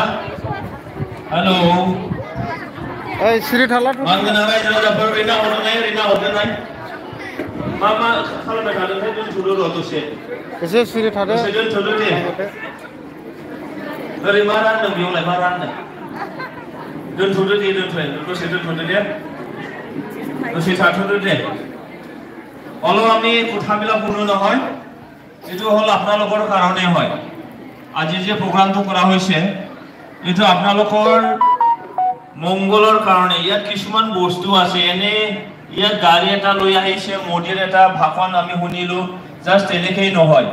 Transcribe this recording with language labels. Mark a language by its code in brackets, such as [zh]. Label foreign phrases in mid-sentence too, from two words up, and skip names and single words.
[brx] हेलो सिरि थाला मानगोनां रायजो राजाफोर ओरैनो हरदोनाय मा खालामबाय थादोंथाय दोनथ'दो र' दसे एसे सिरि थादो दसे दोनथ'दो दे। ओरै मा रानदों बेयावलाय मा रानदों दोनथ'दो दे दसे दोनथ'दो दे [as] দোষী ছাত্রদের অলপ আমি কথাবিলাক শুনো নহয় এইটো হল আপোনালোকৰ কাৰণে হয়। আজি যে প্ৰগ্ৰামটো কৰা হৈছে এইটো আপোনালোকৰ মংগলৰ কাৰণে। ইয়াত কিছুমান বস্তু আছে এনে ইয়াত গাড়ী এটা লৈ আহিছে মোদীৰ এটা ভাষণ আমি শুনিলো জাস্ট এনেকেই নহয়।